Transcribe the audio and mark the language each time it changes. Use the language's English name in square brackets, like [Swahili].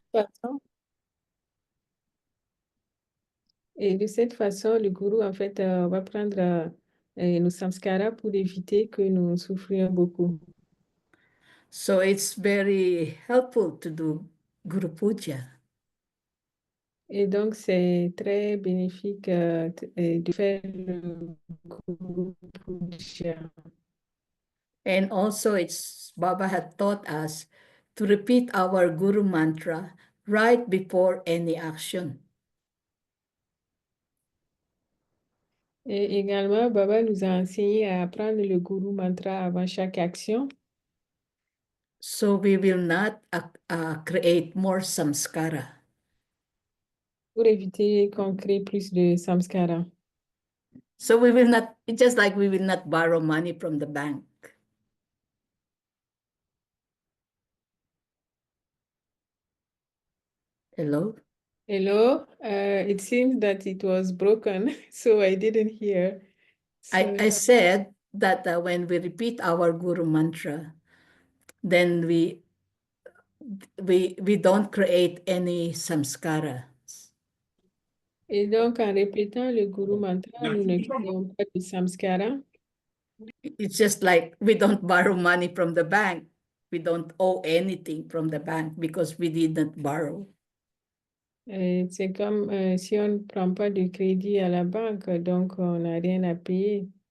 [French] façon, et de cette façon, le Guru, en fait, va prendre nos samskaras pour éviter que nous souffrions beaucoup. [English] So it's very helpful to do Guru Puja. [French] Et donc, c'est très bénéfique de faire le Guru Puja. [English] And also, it's Baba had taught us to repeat our Guru mantra right before any action. [French] Et également, Baba nous a enseigné à apprendre le Guru Mantra avant chaque action [English] So we will not create more samskara. [French] pour éviter qu'on crée plus de samskara. [English] So we will not, it's just like we will not borrow money from the bank. Hello? Hello, it seems that it was broken, so I didn't hear. I said that when we repeat our Guru mantra, then we don't create any samskara. [French] Et donc, en répétant le Guru Mantra, nous ne créons pas de samskara. [English] It's just like we don't borrow money from the bank. We don't owe anything from the bank because we did not borrow. [French] C'est comme si on ne prend pas de crédit à la banque, donc on n'a rien à payer.